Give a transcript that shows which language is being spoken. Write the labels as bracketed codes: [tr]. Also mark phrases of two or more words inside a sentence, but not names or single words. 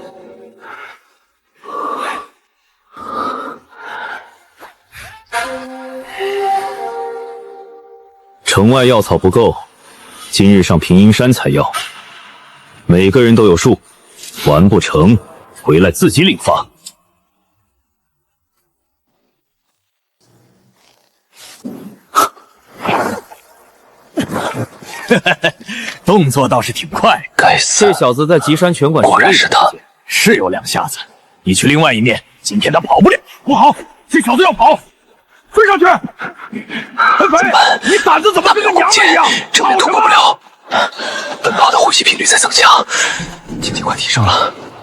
[zh] 城外藥草不夠，今日上平陰山採藥，每個人都有數，完不成回來自己領發。動作倒是挺快。該死，這小子在極山拳館果然是他，是有兩下子。你去另外一面，今天他跑不了。不好，這小子要跑，追上去！陳飛，你膽子怎麼跟個娘們一樣？這邊突破不了，奔跑的呼吸頻率在增強，境界快提升了。